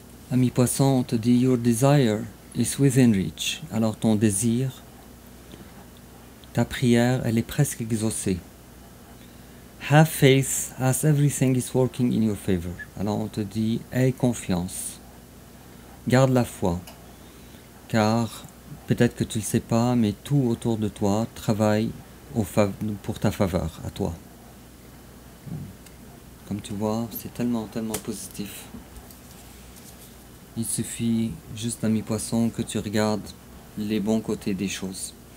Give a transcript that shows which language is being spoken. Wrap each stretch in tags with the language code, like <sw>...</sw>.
<fr>Ami poisson, on te dit</fr> <en>your desire is within reach.</en> <fr>Alors ton désir, ta prière, elle est presque exaucée.</fr> <en>Have faith as everything is working in your favor.</en> <fr>Alors on te dit, aie confiance. Garde la foi. Car peut-être que tu ne le sais pas, mais tout autour de toi travaille pour ta faveur, à toi. Comme tu vois, c'est tellement positif. Il suffit juste, ami poisson, que tu regardes les bons côtés des choses.</fr>